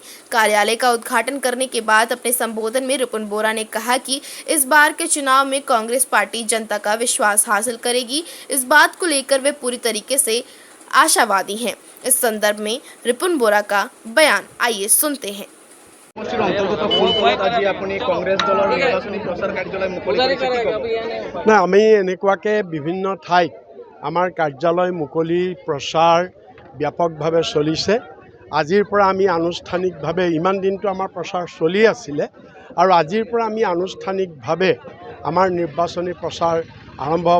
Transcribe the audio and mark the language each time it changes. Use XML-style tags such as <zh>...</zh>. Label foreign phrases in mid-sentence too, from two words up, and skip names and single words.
<hi>कार्यालय का उद्घाटन करने के बाद अपने संबोधन में रिपुन बोरा ने कहा कि इस बार के चुनाव में कांग्रेस पार्टी जनता का विश्वास हासिल करेगी। इस बात को लेकर वे पूरी तरीके से आशावादी हैं। इस संदर्भ में रिपुन बोरा का बयान आइए सुनते हैं।</hi> <as>আমি এনেকুৱাকে বিভিন্ন ঠাইত আমাৰ কাৰ্যালয় মুকলি প্ৰচাৰ ব্যাপকভাৱে চলিছে। আজিৰ পৰা আমি আনুষ্ঠানিকভাৱে ইমান দিনটো আমাৰ প্ৰচাৰ চলি আছিলে আৰু আজিৰ পৰা আমি আনুষ্ঠানিকভাৱে আমাৰ নিৰ্বাচনী প্ৰচাৰ আৰম্ভ হ'ব।</as>